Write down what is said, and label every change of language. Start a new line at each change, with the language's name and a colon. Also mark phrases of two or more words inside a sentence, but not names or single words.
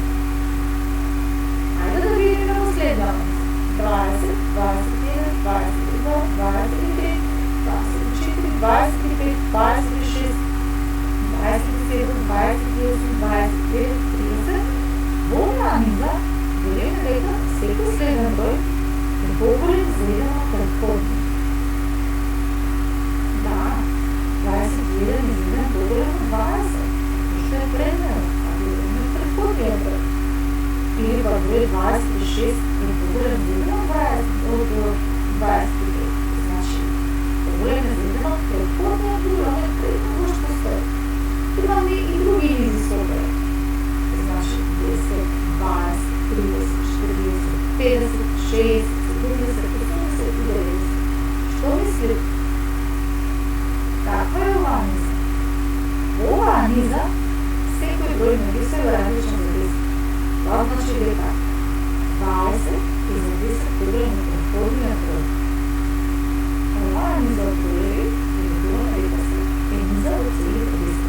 Macedonian: Хајде да видиме во следниот. 20, 21, 22, 23, 24, 25, 26, 27, 28, 29, 30.
Bulgarian: Во оваа низа последен брой е по-голям за един от предходния. Да, 21 излиза по-голям от 20, защото е предния, а гледаме в предходния брой. Или пък брой 26 е по-голям за един от 25. Значи, по-голям за един от предходния, по-голям предния още стои. Имаме и други изисквания. Значи 10, 20, 30, 40, 50, 60, 70, 80 и 90.
Macedonian: Що мисли? Каква е ова низа? Ова низа, всекој број меѓу себе различен за 10. Това значи дека 20 и за 10 поголем од предходниот број. Ова низа од броеви, видуваме дека се е низа од целите 10.